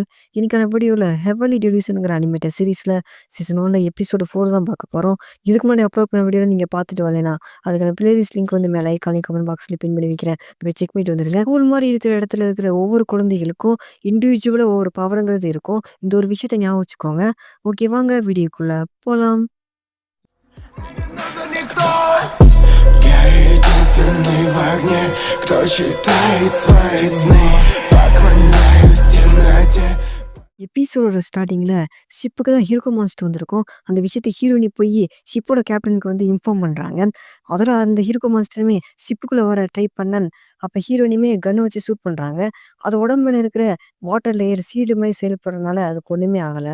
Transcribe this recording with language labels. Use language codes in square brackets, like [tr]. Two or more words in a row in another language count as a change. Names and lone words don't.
[ta] இன்னைக்கான வீடியோவில் ஹெவன்லி டெலியூஷனுங்கிற [en] animated series season 1 episode 4 [ta] தான் பார்க்க போகிறோம். இதுக்கு முன்னாடி அப்லோட் பண்ண வீடியோவில் நீங்கள் பார்த்துட்டு வரலைனா அதுக்கான [en] playlist link [ta] வந்து மேலே ஐக்கானே [en] comment box pin [ta] பண்ணி வைக்கிறேன். இப்போ செக் பண்ணிட்டு வந்துருங்க. ஸ்கூல் மாதிரி இருக்கிற இடத்துல இருக்கிற ஒவ்வொரு குழந்தைகளுக்கும் இண்டிவிஜுவலாக ஒவ்வொரு பவருங்கிறது இருக்கும். இந்த ஒரு விஷயத்தை ஞாபகம் வச்சுக்கோங்க. ஓகே, வாங்க வீடியோக்குள்ளே போகலாம். [ru] Я единственный в огне, кто читает свои сны. Поклоняюсь темноте. [en] episode starting [ta] ஷிப்புக்கு தான் [en] hero monster [ta] வந்திருக்கும். அந்த விஷயத்தை ஹீரோயினி போய் [en] ship captain [ta] வந்து இன்ஃபார்ம் பண்ணுறாங்க. அதில் அந்த [en] hero monster [ta] ஷிப்புக்குள்ளே வர ட்ரை பண்ணன். அப்போ [en] heroine gun [ta] வச்சு ஷூட் பண்ணுறாங்க. அது உடம்புல இருக்கிற [en] water layer shield [ta] மாதிரி செயல்படுறதுனால அதுக்கு ஒன்றுமே ஆகலை.